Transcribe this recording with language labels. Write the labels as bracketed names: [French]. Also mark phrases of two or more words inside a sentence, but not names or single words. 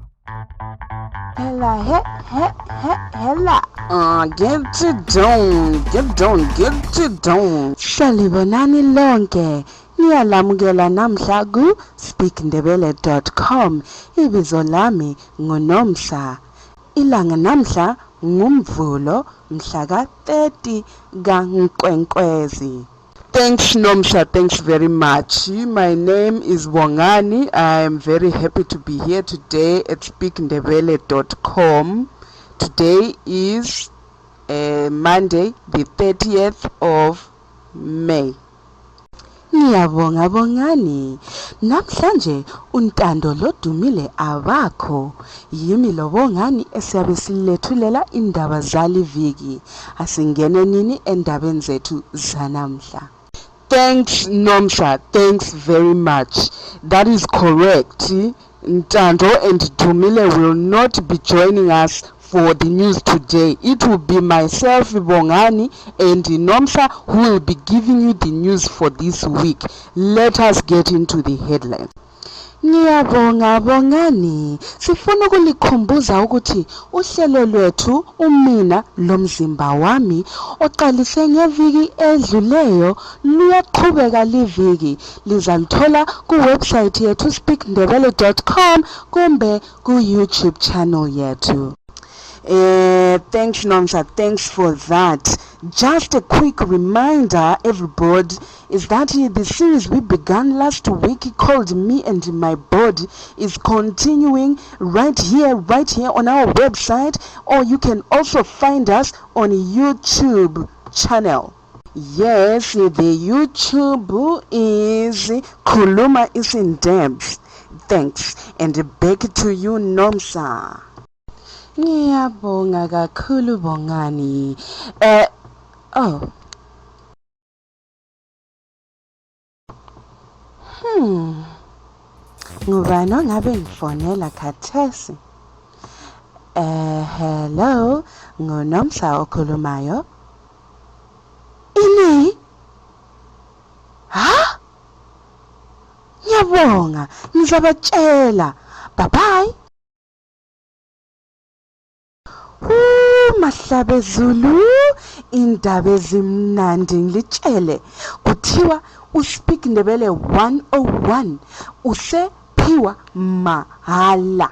[English] Hella, hella. Get it down. [North Ndebele] Salibonani lonke. Niyalamukela namhla ku speakndebele.com. Ibizo lami nguNomsa. Ilanga namhla ngumvulo mhla ka 30 kaNkwenkwezi. [English] Thanks Nomsa, thanks very much. My name is Bongani. I am very happy to be here today at speakndebele.com. Today is Monday, the 30th of May. [North Ndebele] Ngiyabonga Bongani. Namhlanje untando lodumile abakho. Yimi lo Bongani esiyabe silethulela indaba zaliviki. Asingene nini endabeni zethu zanamhla. [English] Thanks Nomsa, thanks very much. That is correct. Ntando and Dumile will not be joining us for the news today. It will be myself, Bongani, and Nomsa who will be giving you the news for this week. Let us get into the headlines. [North Ndebele] Ngiyabonga Bongani, sifuna ukulikhumbuza ukuthi uhlelo lwethu umina lomzimba wami oqalise ngeviki edluleyo luyaqhubeka liviki. Lizalithola ku website yethu speakndebele.com kumbe ku YouTube channel yethu. [English] Thanks Nomsa, thanks for that. Just a quick reminder, everybody, is that the series we began last week called Me and My Body is continuing right here on our website, or you can also find us on YouTube channel. Yes, the YouTube is Kuluma is in depth. Thanks, and back to you Nomsa. [North Ndebele] Ngiyabonga kakhulu Bongani. Ngubani ongabe ngifonela khathesi? Hello, nguNomsa okhulumayo. Ini? Ha? Ngiyabonga, ngizabatshela. [English] Bye bye. [North Ndebele] Mahlabe Zulu, indaba ezimnandi ngilitshele kuthiwa uSpeak Ndebele 101 usephiwa mahala.